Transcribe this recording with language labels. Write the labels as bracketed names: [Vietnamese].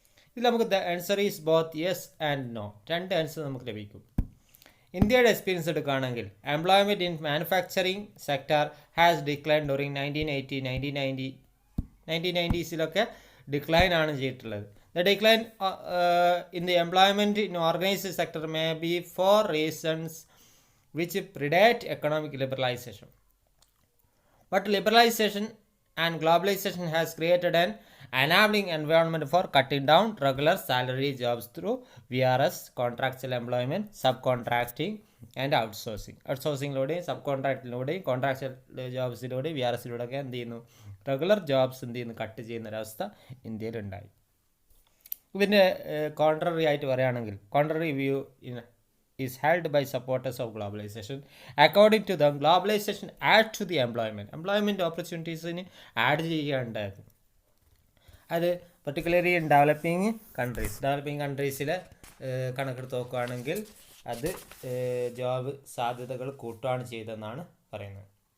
[Malayalam] ഇതിൽ നമുക്ക് [English] The answer is both yes and no. [Malayalam] രണ്ട് ആൻസർ നമുക്ക് ലഭിക്കും. ഇന്ത്യയുടെ എക്സ്പീരിയൻസ് എടുക്കുകയാണെങ്കിൽ [English] employment in manufacturing sector has decline during [Malayalam] 1980-1990 1990സിലൊക്കെ decline ആണ് ചെയ്തിട്ടുള്ളത്. [English] The decline in the employment in organized sector may be for reasons which predate economic liberalization. But liberalization and globalization has created an enabling environment for cutting down regular salary jobs through VRS, contractual employment, subcontracting and outsourcing. [Malayalam] ഔട്ട്സോഴ്സിങ്ങിലൂടെയും sub കോൺട്രാക്റ്റിലൂടെയും contractual ജോബ്സിലൂടെയും VRSിലൂടെയൊക്കെ എന്ത് ചെയ്യുന്നു, regular jobs എന്ത് ചെയ്യുന്നു, cut ചെയ്യുന്നൊരവസ്ഥ ഇന്ത്യയിലുണ്ടായി. ഇതിൻ്റെ contrary ആയിട്ട് പറയുകയാണെങ്കിൽ, contrary view [English] is held by supporters of globalization. According to them, globalization adds to the employment opportunities-ന് [Malayalam] add ചെയ്യുകയുണ്ടായിരുന്നു. അത് particularly in developing കൺട്രീസിലെ കണക്കെടുത്ത് നോക്കുകയാണെങ്കിൽ അത് ജോബ് സാധ്യതകൾ കൂട്ടുകയാണ് ചെയ്തതെന്നാണ് പറയുന്നത്.